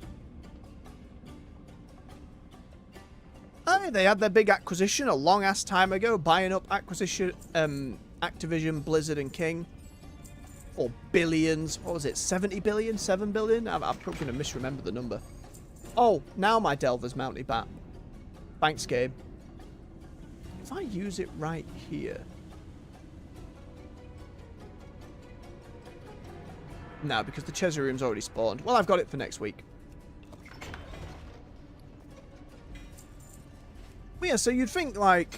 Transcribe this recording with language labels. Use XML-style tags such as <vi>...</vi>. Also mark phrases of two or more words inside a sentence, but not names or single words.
<en>Aye, they had their big acquisition a long-ass time ago, buying up Activision, Blizzard, and King. For billions. What was it? 70 billion? 7 billion? I'm probably going to misremember the number. Oh, now my Delver's mounty bat. Thanks, Gabe. If I use it right here... No, because the Chesser Room's already spawned. Well, I've got it for next week. But yeah, so you'd think, like...</en>